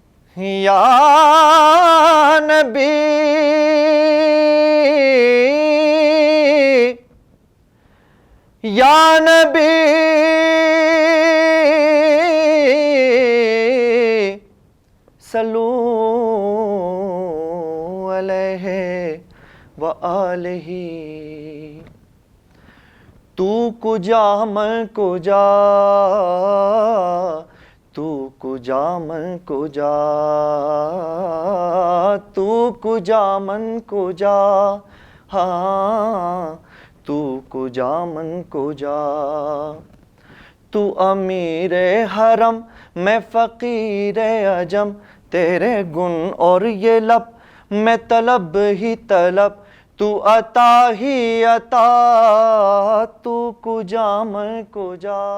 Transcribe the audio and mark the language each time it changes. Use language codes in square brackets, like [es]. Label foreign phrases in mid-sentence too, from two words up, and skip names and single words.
[ar] یا نبی یا نبی صلو علیہ وآلہ. [ur] تو کجا میں کجا، [fa] تو کجا من کجا، تو کجا من کجا، ہاں تو کجا من کجا. [ur] تو امیر حرم میں فقیر عجم، تیرے گن اور یہ لب میں طلب ہی طلب. تو عطا ہی عطا، تو کجا میں کجا.